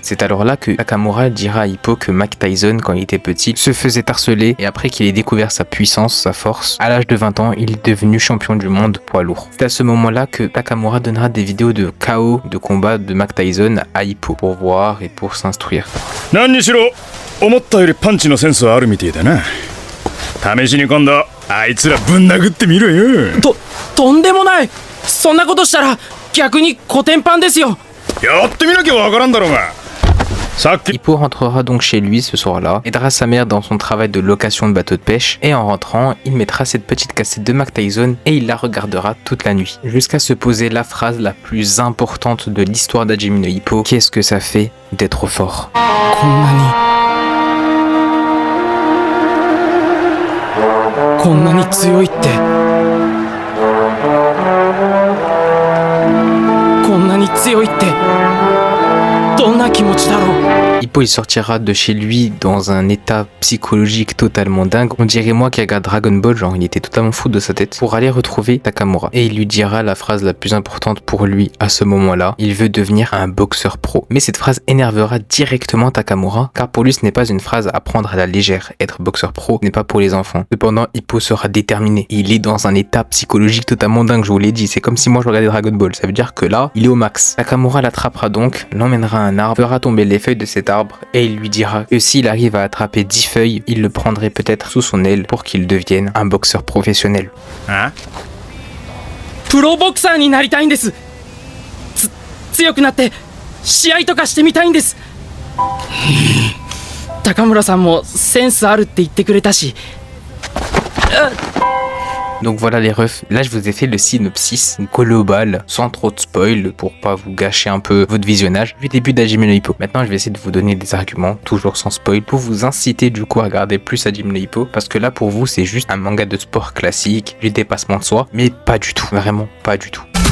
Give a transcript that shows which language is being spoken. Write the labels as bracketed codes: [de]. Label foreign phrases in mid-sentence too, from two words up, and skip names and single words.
[fr] C'est alors là que Takamura dira à Ippo que Mike Tyson, quand il était petit, se faisait harceler et après qu'il ait découvert sa puissance, sa force, à l'âge de 20 ans, il est devenu champion du monde poids lourd. C'est à ce moment-là que Takamura donnera des vidéos de KO, de combat de Mike Tyson à Ippo pour voir et pour s'instruire. [ja] 何にしろ思ったよりパンチのセンスはあるみてえだな。試しに今度あいつらぶん殴ってみろよ。とんでもない。そんなことしたら逆にコテンパンですよ。やってみなきゃわからんだろうが。 [fr] Ippo rentrera donc chez lui ce soir-là, aidera sa mère dans son travail de location de bateau de pêche et en rentrant, il mettra cette petite cassette de Mike Tyson et il la regardera toute la nuit. Jusqu'à se poser la phrase la plus importante de l'histoire d'Hajime no Ippo, qu'est-ce que ça fait d'être fort. [ja] こんなに強いって。こんなに強いってどんな気持ちだろう。 [fr] Hippo il sortira de chez lui dans un état psychologique totalement dingue. On dirait moi qui regarde Dragon Ball, genre il était totalement fou de sa tête, pour aller retrouver Takamura. Et il lui dira la phrase la plus importante pour lui à ce moment-là, il veut devenir un boxeur pro. Mais cette phrase énervera directement Takamura, car pour lui ce n'est pas une phrase à prendre à la légère. Être boxeur pro n'est pas pour les enfants. Cependant, Hippo sera déterminé. Il est dans un état psychologique totalement dingue, je vous l'ai dit. C'est comme si moi je regardais Dragon Ball. Ça veut dire que là, il est au max. Takamura l'attrapera donc, l'emmènera à un arbre, fera tomber les feuilles de cet arbre et il lui dira que s'il arrive à attraper 10 feuilles, il le prendrait peut-être sous son aile pour qu'il devienne un boxeur professionnel. Hein? [ja] プロボクサーになりたいんです。強くなって試合とかしてみたいんです。高村さんもセンスあるって言ってくれたし。 [fr] Donc voilà les refs, là je vous ai fait le synopsis global, sans trop de spoil, pour pas vous gâcher un peu votre visionnage du début d'Hajime no Ippo. Maintenant je vais essayer de vous donner des arguments, toujours sans spoil, pour vous inciter du coup à regarder plus Hajime no Ippo, parce que là pour vous c'est juste un manga de sport classique, du dépassement de soi, mais pas du tout, vraiment pas du tout.